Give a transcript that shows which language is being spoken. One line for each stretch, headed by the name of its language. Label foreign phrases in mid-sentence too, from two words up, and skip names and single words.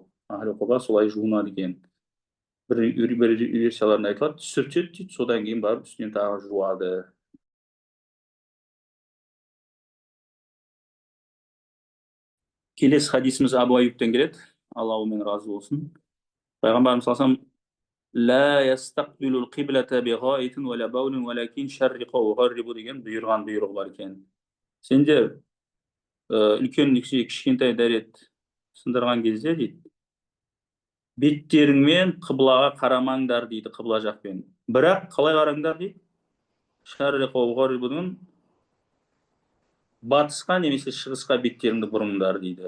Kazakh: Ахлу Құба солай жуынады екен. Бір версияларында айтылады, сүртеді дейді, содан кейін барып үстінен тағы жуады. Келесі хадисіміз Абу Аюптан келеді. Алла онымен разы болсын.
Arabic: Пайғамбарымыз саллаллаху لا يستقبل القبلة بغائط ولا بول ولكن شرق وغرب
Kazakh: деген бұйырған бұйрығы бар екен. Сендер үлкен кішкентай дәрет сындырған кезде дейді, беттеріңмен қыблаға қарамаңдар дейді, қыбла жақпен. Бірақ қалай қараңдар дейді?
Arabic: شرقوا وغربوا
Kazakh: батысқа немесе шығысқа беттеріңді бұрыңдар дейді.